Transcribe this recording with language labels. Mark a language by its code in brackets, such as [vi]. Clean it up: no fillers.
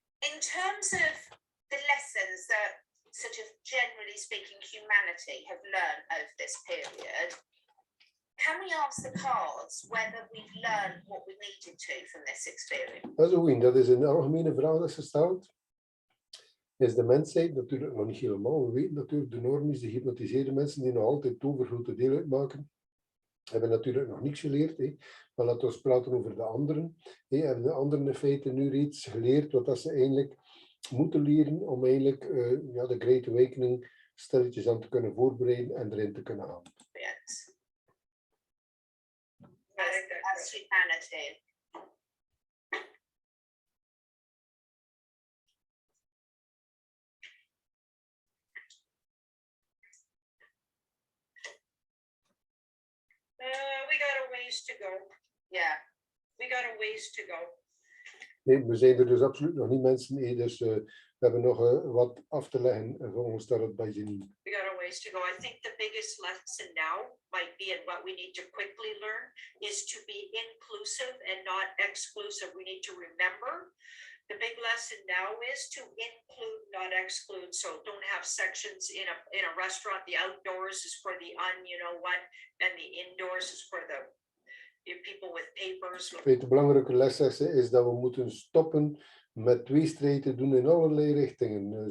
[en] In terms of the lessons that, sort of generally speaking, humanity have learned over this period, can we ask the cards whether we've learned what we needed to from this experience? [nl] Dat is een goeie. Dat is een algemene vraag dat is gesteld. Is de mensheid natuurlijk nog niet helemaal. We weten natuurlijk, de normies, de gehypnotiseerde mensen die nog altijd het overgrote deel uitmaken, hebben natuurlijk nog niks geleerd. Maar laten we praten over de anderen. Hebben de anderen in feite nu reeds geleerd wat dat ze eigenlijk moeten leren om eigenlijk de Great Awakening stilletjes aan te kunnen voorbereiden en erin te kunnen gaan. [en] Yes. As humanity. We got a ways to go. Yeah. We got a ways to go. [nl] Nee, we zijn er dus absoluut nog niet, mensen. Dus we hebben nog wat af te leggen volgens dat bij Janine. [en] We got a ways to go. I think the biggest lesson now might be, and what we need to quickly learn, is to be inclusive and not exclusive. We need to remember the big lesson now is to include, not exclude. So don't have sections in a restaurant. The outdoors is for the you know what, and the indoors is for the people with papers. [nl] De belangrijke les is dat we moeten stoppen met tweestrijd te doen in allerlei richtingen.